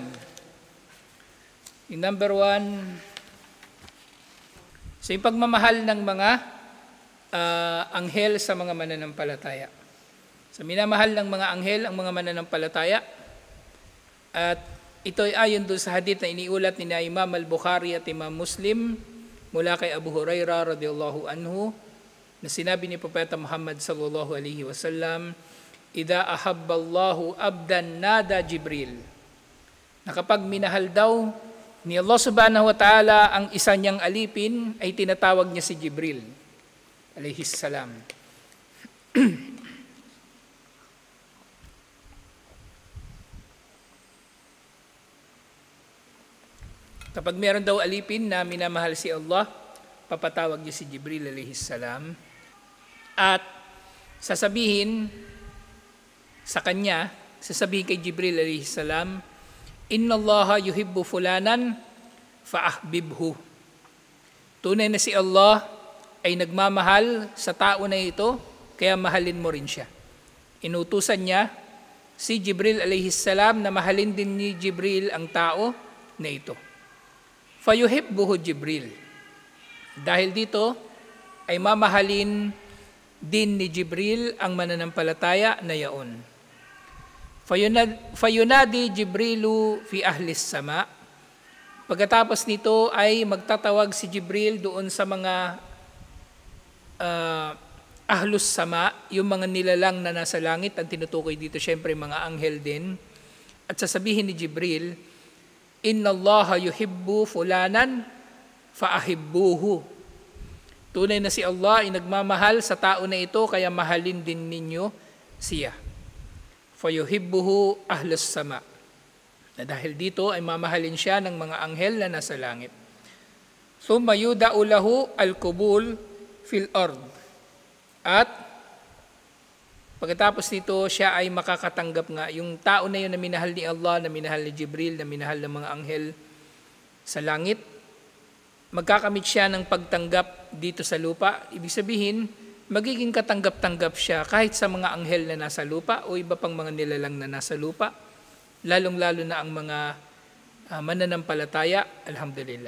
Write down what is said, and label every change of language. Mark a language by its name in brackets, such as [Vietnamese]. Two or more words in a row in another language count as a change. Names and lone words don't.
[Filipino] Yung number 1, so yung pagmamahal ng mga anghel sa mga mananampalataya. So minamahal ng mga anghel ang mga mananampalataya. At ito ay ayon doon sa hadith na iniulat ni Imam al-Bukhari at Imam Muslim mula kay Abu Hurairah [Arabic] رضي الله عنه [Filipino] na sinabi ni Propeta Muhammad [Arabic] صلى الله عليه وسلم, "إذا أحب الله عبدا نادى جبريل." [Filipino] Na kapag minahal daw ni Allah [Arabic] سبحانه وتعالى [Filipino] ang isa niyang alipin, ay tinatawag niya si Jibril [Arabic] عليه السلام. [Filipino] Kapag meron daw alipin na minamahal si Allah, papatawag niya si Jibril [Arabic] عليه السلام [Filipino] at sasabihin kay Jibril [Arabic] عليه السلام, "إن الله يحب فلانا فأحببه." [Filipino] Tunay na si Allah ay nagmamahal sa tao na ito, kaya mahalin mo rin siya. Inutusan niya si Jibril [Arabic] عليه السلام [Filipino] na mahalin din ni Jibril ang tao na ito. [Arabic] فيحبه جبريل. [Filipino] Dahil dito ay mamahalin din ni Jibril ang mananampalataya na yaon. [Arabic] فينادي جبريل في أهل السماء. [Filipino] Pagkatapos nito ay magtatawag si Jibril doon sa mga [Arabic] أهل السماء, [Filipino] yung mga nilalang na nasa langit. Ang tinutukoy dito syempre mga anghel din. At sasabihin ni Jibril, [Arabic] "إن الله يحب فلانا فأحبوه." [Filipino] Tunay na si Allah ay nagmamahal sa tao na ito, kaya mahalin din ninyo siya. [Arabic] فيحبه أهل السماء. [Filipino] Na dahil dito ay mamahalin siya ng mga anghel na nasa langit. [Arabic] ثم يوضع له القبول في الأرض. [Filipino] At pagkatapos nito, siya ay makakatanggap nga, yung tao na yun na minahal ni Allah, na minahal ni Jibril, na minahal ng mga anghel sa langit, magkakamit siya ng pagtanggap dito sa lupa. Ibig sabihin, magiging katanggap-tanggap siya kahit sa mga anghel na nasa lupa o iba pang mga nilalang na nasa lupa, lalong-lalo na ang mga mananampalataya, alhamdulillah.